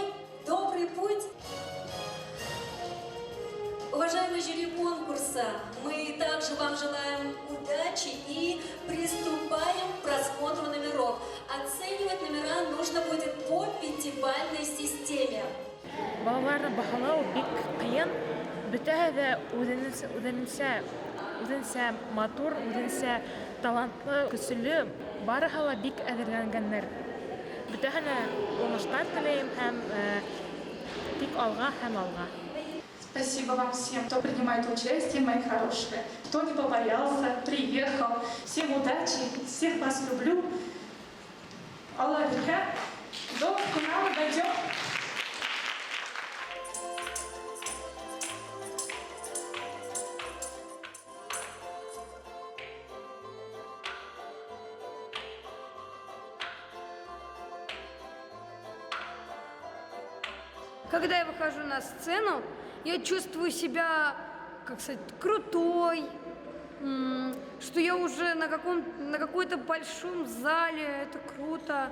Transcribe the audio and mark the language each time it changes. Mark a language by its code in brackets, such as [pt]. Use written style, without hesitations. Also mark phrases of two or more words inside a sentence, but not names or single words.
[ru] Добрый путь? Уважаемые жюри конкурса, мы также вам желаем удачи и приступаем к просмотру номеров. Оценивать номера нужно будет по пятибалльной системе. [tt] Балаларны баһалау бик кыйын. Бөтәһе дә үзенсә матур, үзенсә талантлы, көчле, барыһы ла бик әҙерләнгәннәр. Бөтәһенә уңыштан теләйем һәм тик алға һәм алға. [ru] Спасибо вам всем, кто принимает участие, мои хорошие. Кто не побоялся, приехал. Всем удачи, всех вас люблю. [tt] Алла бирһә, [ru] до финала дойдем. Когда я выхожу на сцену, я чувствую себя, как сказать, крутой, что я уже на какой-то большом зале, это круто.